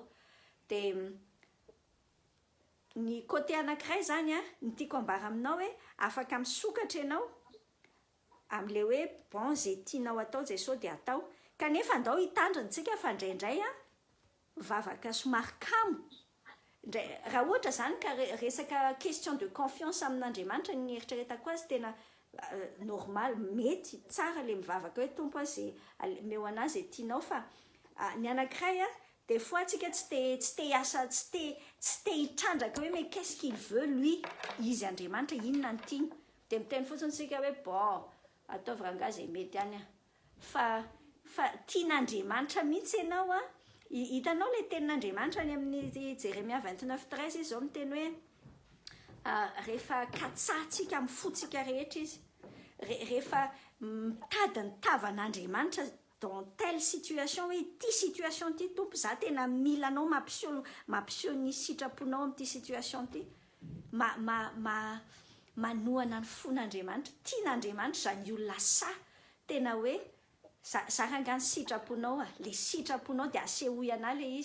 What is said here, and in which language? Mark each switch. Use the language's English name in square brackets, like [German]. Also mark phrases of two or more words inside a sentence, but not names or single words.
[Malagasy] Dia ny côté anankiray zany ny tiako ambara aminao hoe afaka misokatra ianao amin'le hoe bon zay tianao atao Jesosy dia atao, kanefa andao hitandrinatsika fa indraindray vavaka somary kamo. Raha ohatra zany ka resaka [French] question de confiance [Malagasy] amin'Andriamanitra ny eritreretako azy tena normal, mety tsara le mivavaka hoe tompo zay meo anazy zay tianao, fa ny anankiray [French] des fois [Malagasy] tsika tsy te hiasa, tsy te hitrandraka hoe [French] mais qu'est-ce qu'il veut lui, [Malagasy] izy Andriamanitra inona ny tiany, dia miteny fotsiny tsika hoe bon ataovy rangahy zay mety any fa tian'Andriamanitra mihitsy ianao hitanao le tenin'Andriamanitra any amin'ny Jeremia 29:13 izy zao miteny hoe rehefa katsahtsika mifotsika rehetra izy, rehefa mitady ny tavan'Andriamanitra [French] dans telle situation, [Malagasy] hoe ty situation ty tompo za tena mila anao mampiseho ny sitraponao amin'ity situation ty, manohana ny fon'Andriamanitra, tian'Andriamanitra zany olona sa tena hoe za rangany sitraponao le sitraponao dia asehoy ana le izy.